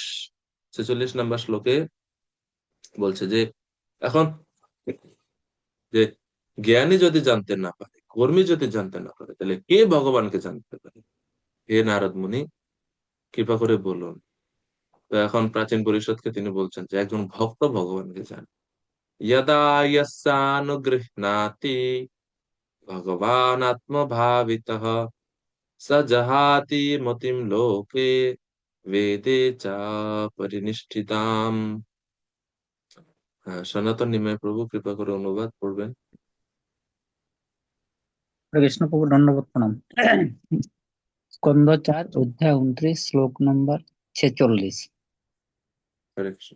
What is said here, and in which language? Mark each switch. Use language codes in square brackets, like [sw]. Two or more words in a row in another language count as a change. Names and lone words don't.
[bn] 46 নম্বর শ্লোকে বলছে যে এখন যে জ্ঞানী যদি জানতে না পারে, কর্মী যদি জানতে না পারে, তাহলে কে ভগবানকে জানতে পারে? হে নারদ মুনি, কৃপা করে বলুন। তো এখন প্রাচীন পরিষদকে তিনি বলছেন যে একজন ভক্ত ভগবানকে জানে। [sa] यदा यस्यानुगृह्णाति भगवान् आत्मभावितः स जहाति मतिं लोके वेदे च परिनिष्ठिताम्। [bn] হ্যাঁ, সনাতন নিমাই প্রভু কৃপা করে অনুবাদ করবেন। হরে কৃষ্ণ প্রভু, দণ্ডবত প্রণাম। স্কন্ধ 4 অধ্যায় 29 শ্লোক নম্বর 46। হরে কৃষ্ণ।